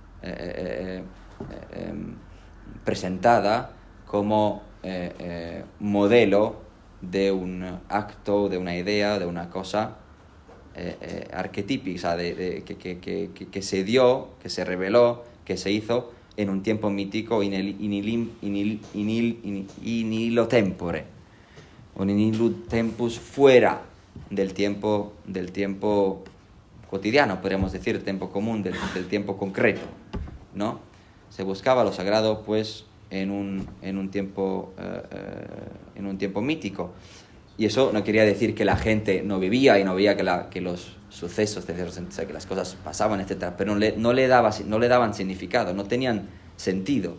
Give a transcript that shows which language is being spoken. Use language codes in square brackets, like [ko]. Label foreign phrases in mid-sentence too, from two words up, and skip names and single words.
[es] presentada como modelo de un acto, de una idea, de una cosa arquetípica, que se dio, que se reveló, que se hizo en un tiempo mítico in [la] illo tempore, o in illo tempus, [es] fuera del tiempo cotidiano, podríamos decir, tiempo común, del tiempo concreto, ¿no? Se buscaba lo sagrado, pues, en un tiempo mítico. Y eso no quería decir que la gente no vivía y no veía que los sucesos, o sea, que las cosas pasaban, etcétera, pero no le daban significado, no tenían sentido.